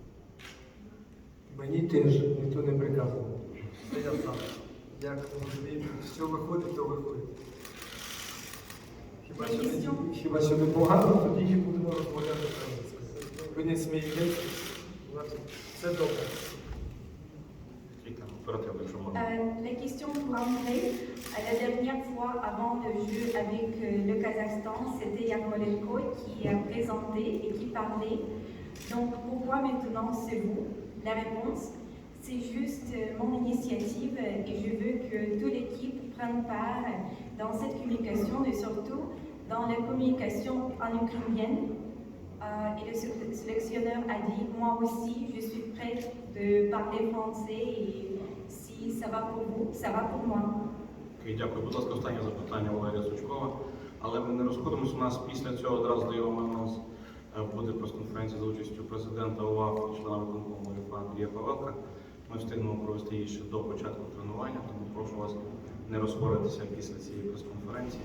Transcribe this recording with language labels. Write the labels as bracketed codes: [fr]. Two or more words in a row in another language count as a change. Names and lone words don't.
[uk] Мені теж ніхто не приказував. Це я сам. Як розумію, що виходить, то виходить. Хіба що непогано, тоді будемо розмовляти українською. Ви не смієтеся, це добре. [fr] La question pour André. La dernière fois, avant le jeu avec le Kazakhstan, c'était Yarmolenko qui a présenté et qui parlait. Donc pourquoi maintenant c'est vous? La réponse, c'est juste mon initiative et je veux que toute l'équipe prenne part dans cette communication et surtout dans la communication en ukrainienne. Et le sélectionneur a dit, moi aussi, je suis prête de parler français et si ça va pour vous, ça va pour moi. [uk] Дякую. Будь ласка, останнє запитання Валерія Сучкова. Але ми не розходимося. У нас після цього одразу даємо у нас буде прес-конференція за участю президента УАФ і члена виконкому УЄФА Андрія Павелка. Ми встигнемо провести її ще до початку тренування, тому прошу вас не розходитися після цієї прес-конференції.